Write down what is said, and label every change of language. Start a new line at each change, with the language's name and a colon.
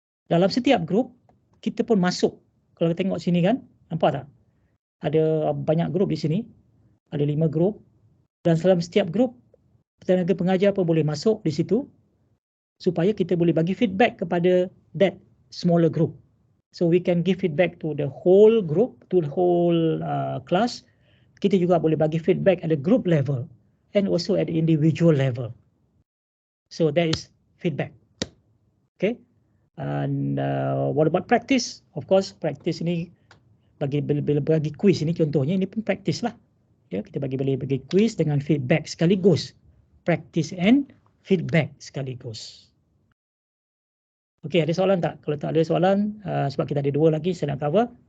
Malay: Dalam setiap group kita pun masuk. Kalau kita tengok sini kan, nampak tak? Ada banyak group di sini. Ada 5 group. Dan dalam setiap group tenaga pengajar pun boleh masuk di situ supaya kita boleh bagi feedback kepada
English: that smaller group. So we can give feedback to the whole group, to the whole class.
Malay: Kita juga boleh bagi feedback
English: at the group level and also at the individual level. So that is feedback. Okay. And what about practice? Of course,
Malay: practice ini bila bagi quiz ini contohnya ini pun practice lah. Ya, kita boleh bagi quiz dengan feedback sekaligus.
English: Practice and feedback
Malay: sekaligus. Okey, ada soalan tak? Kalau tak ada soalan, sebab kita ada 2 lagi saya nak cover.